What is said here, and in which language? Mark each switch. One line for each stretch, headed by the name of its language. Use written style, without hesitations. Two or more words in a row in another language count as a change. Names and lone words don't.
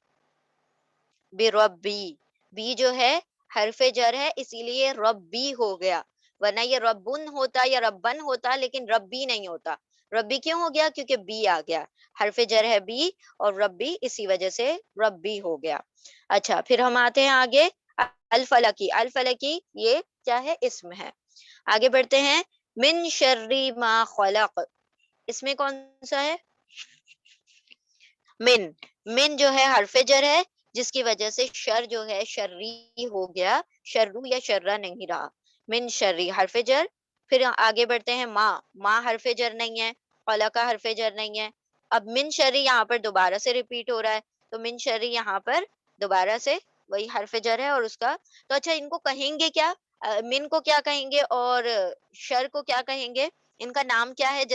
Urdu: بربی، بی جو ہے حرف جر ہے اسی لیے ربی ہو گیا، ورنہ یہ ربن ہوتا یا ربن ہوتا، لیکن ربی نہیں ہوتا. ربی کیوں ہو گیا؟ کیونکہ بی آ گیا، حرف جر ہے بی اور ربی، اسی وجہ سے ربی ہو گیا. اچھا، پھر ہم آتے ہیں آگے. الفلکی. الفلکی یہ کیا ہے؟ اسم ہے. آگے بڑھتے ہیں.
Arabic: من شر ما خلق،
Urdu: اس میں کون سا ہے؟ من. من جو ہے حرف جر ہے جس کی وجہ سے شر جو ہے شرری ہو گیا، شرو یا شرہ نہیں رہا.
Arabic: من شرری
Urdu: حرف جر. پھر آگے بڑھتے ہیں. ما. ما حرف جر نہیں ہے، خلق کا حرف جر نہیں ہے. اب
Arabic: من شرری
Urdu: یہاں پر دوبارہ سے ریپیٹ ہو رہا ہے، تو
Arabic: من شرری
Urdu: یہاں پر دوبارہ سے وہی حرف جر ہے اور اس کا تو اچھا ان کو کہیں گے کیا؟ من کو کیا کہیں گے اور شر کو کیا کہیں گے؟ ان کا نام کیا ہے؟